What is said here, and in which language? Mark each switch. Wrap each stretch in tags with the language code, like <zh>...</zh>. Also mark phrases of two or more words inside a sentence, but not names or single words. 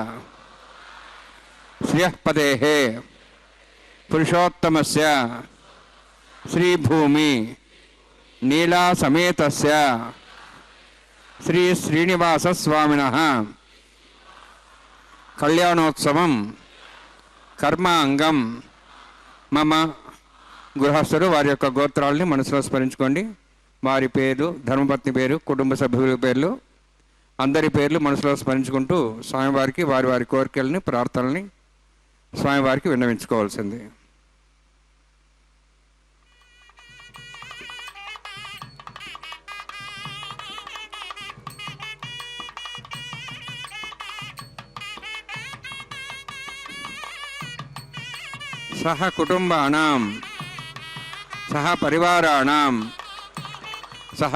<sa>श्रियःपतेः पुरुषोत्तमस्य श्रीभूमि नीला समेतस्य श्री श्रीनिवासस्वामिनः कल्याणोत्सवं कर्मांगं మమ</sa> <te>గృహస్థులు వారి యొక్క గోత్రాలని మనసులో స్మరించుకోండి. వారి పేరు, ధర్మపత్ని పేరు, కుటుంబ సభ్యుల పేర్లు, అందరి పేర్లు మనసులో స్మరించుకుంటూ స్వామివారికి వారి వారి కోరికల్ని, ప్రార్థనల్ని స్వామివారికి విన్నవించుకోవాల్సింది.</te> <sa>सह कुटुंबानां सह परिवाराणां सह</sa>